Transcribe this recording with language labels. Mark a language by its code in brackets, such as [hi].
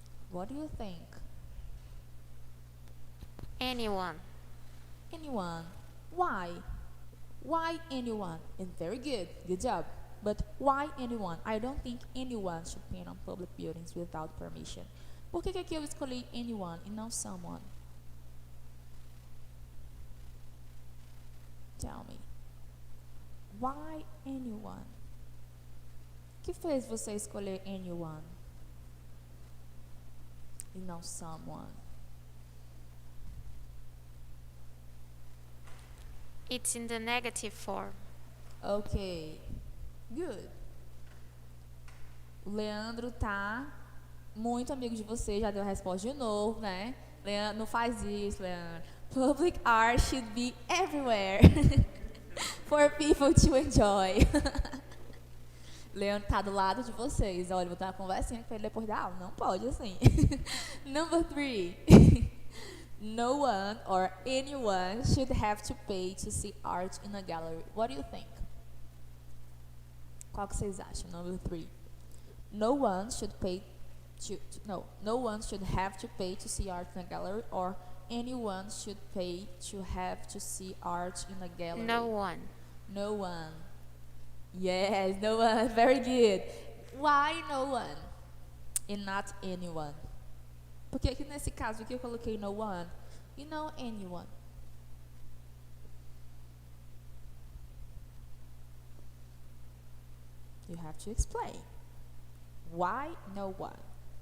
[en] What do you think? Anyone. Anyone. Why? Why anyone? And very good. Good job. But why anyone? I don't think anyone should paint on public buildings without permission. [pt] Por que aqui eu escolhi anyone e não someone? [en] Tell me. Why anyone? [pt] O que fez você escolher anyone e não someone? [en] It's in the negative form. Ok. Good. [pt] O Leandro tá muito amigo de você, já deu a resposta de novo, né? Leandro, não faz isso, Leandro. [en] Public art should be everywhere for people to enjoy. [pt] Leandro tá do lado de vocês. Olha, vou ter uma conversinha com ele depois da aula. Não pode assim. [en] Number 3. No one or anyone should have to pay to see art in a gallery. What do you think? [pt] Qual que vocês acham? [en] Number 3. No one should pay no one should have to pay to see art in a gallery, or anyone should pay to have to see art in a gallery. No one. No one. Yes, no one. Very good. Why no one and not anyone? [pt] Porque aqui nesse caso aqui eu coloquei no one e não anyone. [en] You have to explain. Why no one?